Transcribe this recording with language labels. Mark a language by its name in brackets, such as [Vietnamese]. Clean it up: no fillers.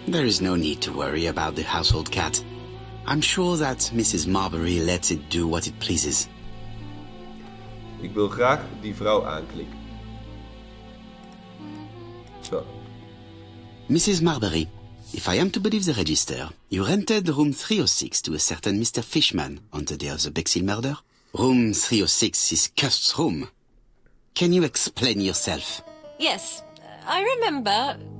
[English] There is no need to worry about the household cat. I'm sure that Mrs. Marbury lets it do what it pleases. [Dutch] Ik wil graag die vrouw aanklikken. Zo. [English] Mrs. Marbury, if I am to believe the register, you rented room 306 to a certain Mr. Fishman on the day of the Bexhill murder. Room 306 is Cust's room. Can you explain yourself? Yes, I remember.